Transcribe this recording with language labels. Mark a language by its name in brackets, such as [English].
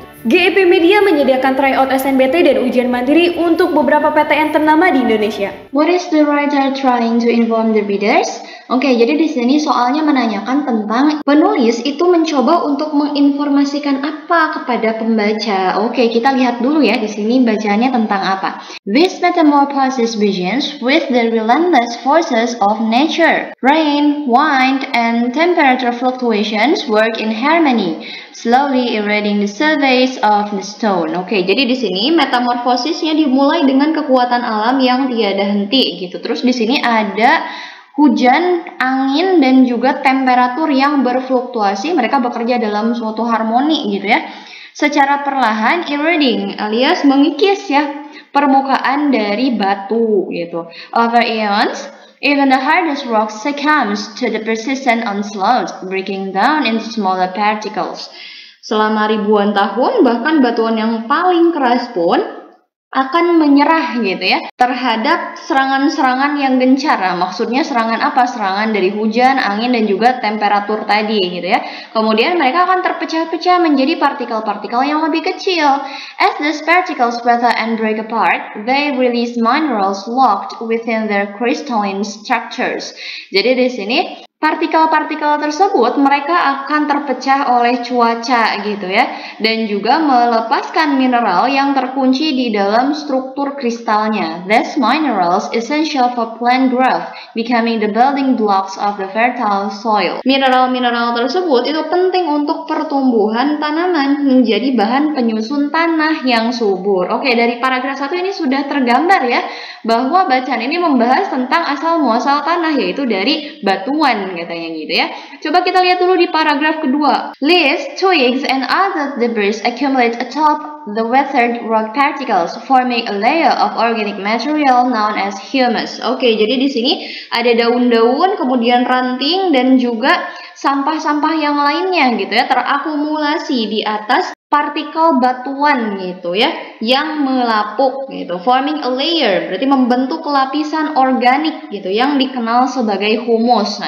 [Indonesian] GIP Media menyediakan tryout SNBT dan ujian mandiri untuk beberapa PTN ternama di Indonesia. [English] What is the writer trying to inform the readers? [Indonesian] Oke, jadi di sini soalnya menanyakan tentang penulis itu mencoba untuk menginformasikan apa kepada pembaca. Oke, kita lihat dulu ya di sini bacanya tentang apa. [English] This metamorphosis begins with the relentless forces of nature. Rain, wind, and temperature fluctuations work in harmony, slowly eroding the surface of the stone. [Indonesian] Oke, jadi di sini metamorfosisnya dimulai dengan kekuatan alam yang tiada henti gitu. Terus di sini ada hujan, angin, dan juga temperatur yang berfluktuasi. Mereka bekerja dalam suatu harmoni gitu ya. Secara perlahan eroding alias mengikis ya permukaan dari batu gitu. [English] Over eons, even the hardest rock succumbs to the persistent onslaught, breaking down into smaller particles. [Indonesian] Selama ribuan tahun, bahkan batuan yang paling keras pun akan menyerah gitu ya terhadap serangan-serangan yang gencar. Nah, maksudnya serangan apa? Serangan dari hujan, angin, dan juga temperatur tadi gitu ya. Kemudian mereka akan terpecah-pecah menjadi partikel-partikel yang lebih kecil. [English] As these particles weather and break apart, they release minerals locked within their crystalline structures. [Indonesian] Jadi di sini partikel-partikel tersebut mereka akan terpecah oleh cuaca gitu ya, dan juga melepaskan mineral yang terkunci di dalam struktur kristalnya. [English] These minerals essential for plant growth, becoming the building blocks of the fertile soil. [Indonesian] Mineral-mineral tersebut itu penting untuk pertumbuhan tanaman, menjadi bahan penyusun tanah yang subur. Oke, dari paragraf 1 ini sudah tergambar ya bahwa bacaan ini membahas tentang asal muasal tanah, yaitu dari batuan katanya gitu ya. Coba kita lihat dulu di paragraf kedua. [English] Leaves, twigs, and other debris accumulate atop the weathered rock particles, forming a layer of organic material known as humus. [Indonesian] Oke, jadi di sini ada daun-daun, kemudian ranting, dan juga sampah-sampah yang lainnya gitu ya, terakumulasi di atas partikel batuan gitu ya, yang melapuk gitu, [English] forming a layer, [Indonesian] berarti membentuk lapisan organik gitu yang dikenal sebagai humus.